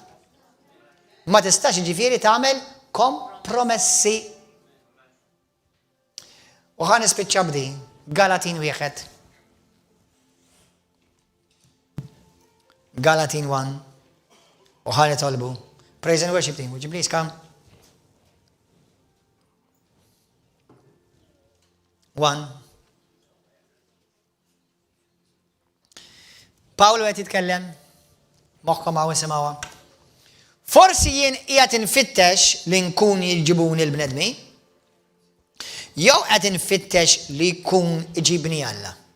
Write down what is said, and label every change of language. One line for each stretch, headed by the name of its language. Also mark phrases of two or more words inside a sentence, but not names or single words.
Maltese: Ma tistax ġifieri tagħmel kompromessi. U ħan nispiċċa b'di, Galatin 1. Galatin 1. U ħan nitolbu.
English: Praise and worship team, would you please come? 1.
Maltese: Paolo qed jitkellem, moħħkom hawn isimgħuha. Forsi jien qiegħed infittex li nkun jiġibuni l-bnedmi, jew qed infittex li jkun iġibni Alla.